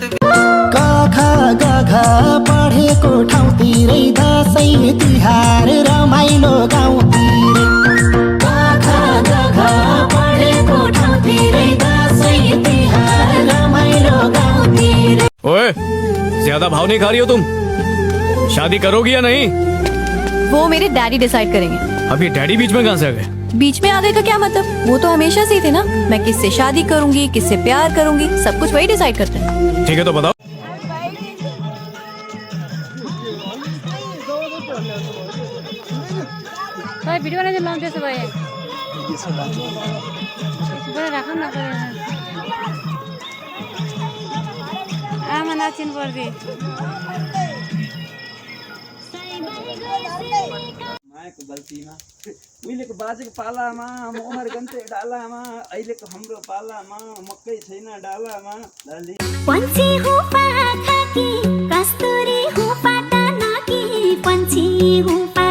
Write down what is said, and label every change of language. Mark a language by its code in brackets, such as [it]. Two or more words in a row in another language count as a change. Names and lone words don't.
[ne] काखा गाघा पढेको ठाउँतिरै दसैँ तिहार रमाइलो गाउँतिर काखा गाघा पढेको ठाउँतिरै दसैँ तिहार रमाइलो गाउँतिर। [hi] ओए, ज्यादा भाव नहीं खा रही हो तुम? शादी करोगी या नहीं? वो मेरे डैडी डिसाइड करेंगे। अब ये डैडी बीच में कहाँ से आ गए? बीच में आ गए का क्या मतलब? वो तो हमेशा से ही थे ना। मैं किससे शादी करूंगी, किससे प्यार करूंगी, सब कुछ वही डिसाइड करते हैं। ठीक है तो बताओ। [ne] भाई भिडियो बनाएर लाउँदैछ भाइ बडा राखौँ न आमा नाचिनु पर्दे मायाको गल्तीमा उहिलेको बाजेको पालामा मोहर गन्थे डालामा अहिलेको हाम्रो पालामा मकै छैन डालामा [hi] पंछी हो पाखा की कस्तूरी हो पाटा नाकी पंछी हो